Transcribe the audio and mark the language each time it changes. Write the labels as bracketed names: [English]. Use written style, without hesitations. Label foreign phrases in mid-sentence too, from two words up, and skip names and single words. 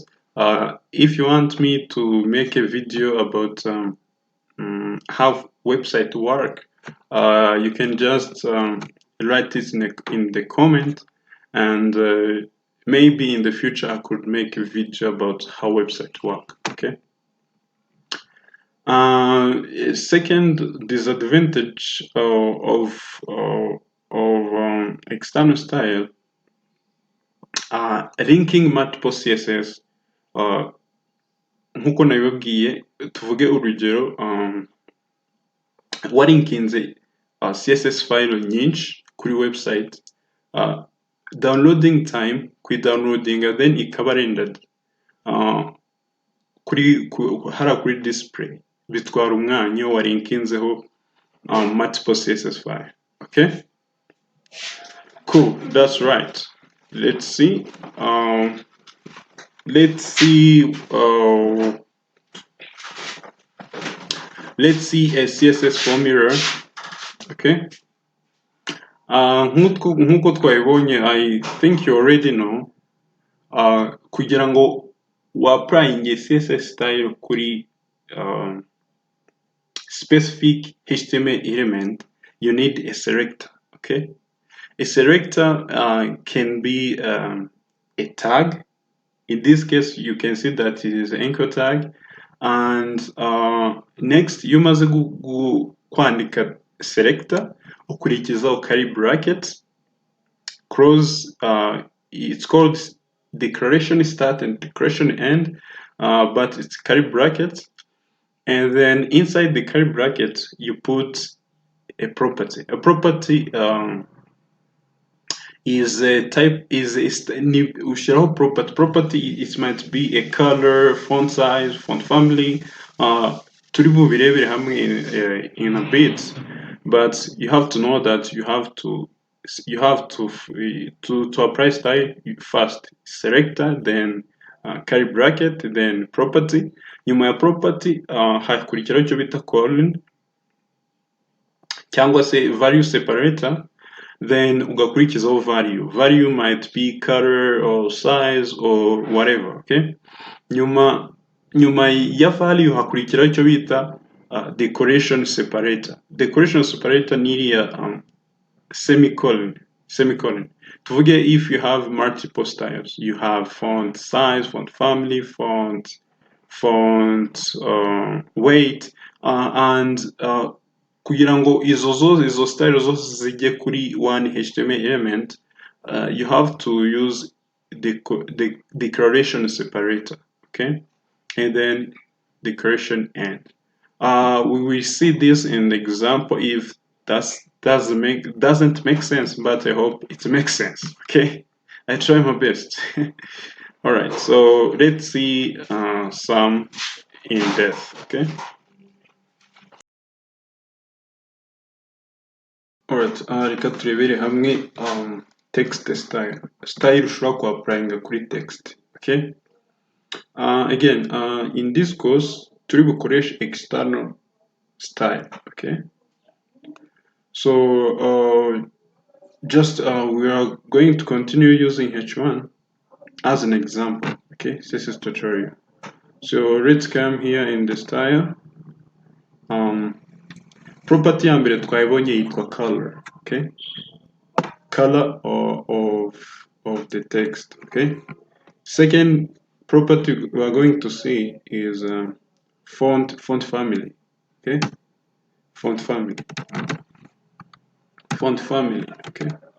[English] If you want me to make a video about how website work, you can just write it in the comment, and maybe in the future I could make a video about how websites work. Okay. Second disadvantage of external style, linking multiple CSS. [Kinyarwanda] Nkuko nabibabwiye, tuvuge urugero, warinkinze [English] CSS file [Kinyarwanda] nyinshi kuri website, [English] downloading time downloading [Kinyarwanda] then ikaba rendered kuri display bitwara umwanya warinkinzeho [English] multiple CSS file. Okay, cool, that's right. Let's see a CSS formula. [Kinyarwanda] Okay, nkuko twabibonye, [English] I think you already know, [Kinyarwanda] kugira ngo [English] applying CSS style kuri specific HTML element, you need a selector. Okay, a selector can be a tag. In this case, you can see that it is an anchor tag, and next you must kwandika selector ukurikizaho curly bracket close, it's called declaration start and declaration end, but it's curly bracket, and then inside the curly bracket you put a property. A property is a type, property. It might be a color, font size, font family. [Kinyarwanda] Turi bubirebere hamwe [English] in a bit, but you have to know that you have to apply style first selector, then curly bracket, then property. [Kinyarwanda] Nyuma ya [English] property [Kinyarwanda] hakurikiraho icyo bita [English] colon [Kinyarwanda] cyangwa se [English] value separator, then ugakurikizaho value might be color or size or whatever. [Kinyarwanda] Okay, nyuma ya value hakurikiraho icyo bita [English] decoration separator. Decoration separator [Kinyarwanda] ni iriya semicolon. [English] Tuvuge if you have multiple styles, you have font size, font family, font weight, and [Kinyarwanda] kugira ngo izo style zose zijye kuri [English] one HTML element, you have to use the declaration separator, okay, and then declaration end. We will see this in the example if that doesn't make sense, but I hope it makes sense. Okay, I try my best. All right, so let's see some in depth. Okay. Alright, [Kinyarwanda] reka turebere hamwe [English] text style [Kinyarwanda] ushobora kuapplyinga kuri text. [English] Okay. Again, in this course [Kinyarwanda] turi bukoreshe [English] external style. Okay. So we are going to continue using h1 as an example. Okay, CSS tutorial. So let's come here in the style. [Kinyarwanda] Property ya mbere twayibonye yitwa color. [English] Okay, color of the text. Okay. Second property we are going to see is font family. Okay, font family. Okay.